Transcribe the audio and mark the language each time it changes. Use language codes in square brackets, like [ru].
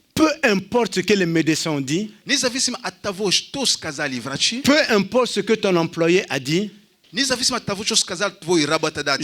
[fr] peu importe ce que les médecins ont dit, [ru] независимо от того, что сказали врачи, [fr] peu importe ce que ton employé a dit, [ru] независимо от того, что сказал твой работодатель,